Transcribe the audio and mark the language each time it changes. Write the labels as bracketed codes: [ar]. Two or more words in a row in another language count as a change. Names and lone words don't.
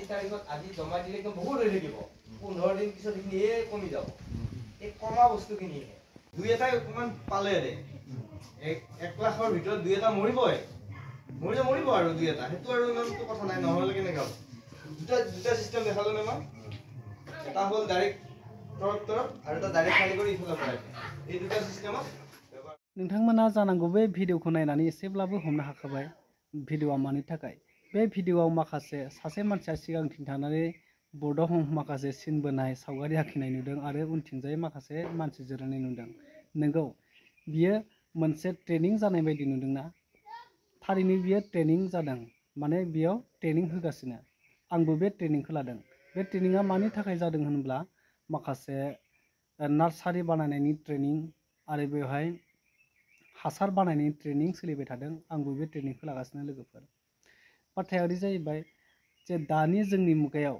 [as] তাৰিখত আজি জমা দিলে কি বহুত হৈ থাকিব 15 দিন পিছত ইনিয়ে কমি যাব এই কমা বস্তু কিনি দুই এটা অকমান পালে দে 1 লাখৰ ভিতৰত দুই এটা মৰিবই মৰিব আৰু দুই এটা হেতু আৰু ইমানটো কথা নাই নহলে কেনেকৈ হ'ব দুটা সিস্টেম দেখালো না মই এটা হ'ল ডাইৰেক্ট ট্ৰাক্টৰ আৰু এটা ডাইৰেক্ট খালি কৰি ইফালে পৰাই এই দুটা সিস্টেমত [brx] नोंथांमोना जानांगौ बे भिडिअखौ नायनानै एसेब्लाबो हमनो हाखाबाय भिडिअआ मानि थाखाय बे भिडिअआव माखासे सासे मानसिया सिगांथिं थानानै बर्डआव माखासे सिन बोनाय सावगारि आखिनाय नुदों आरो उनथिंजाय माखासे मानसि जिरायनाय नुदों नंगौ बियो मोनसे ट्रेनिं जानाय बायदि नुदोंना थारैनो बियो ट्रेनिं जादों माने बियाव ट्रेनिं होगासिनो आंबो बे ट्रेनिंखौ लादों बे ट्रेनिंआ मानि थाखाय जादों होनब्ला माखासे नार्सारि बानायनायनि ट्रेनिं आरो बेवहाय हासार बानायनायनि ट्रेनिं सोलिबाय थादों आंबो बे ट्रेनिंखौ लागासिनो लोगोफोर बाथ्राया ओरै जाहैबाय जे दानि जोंनि मुगायाव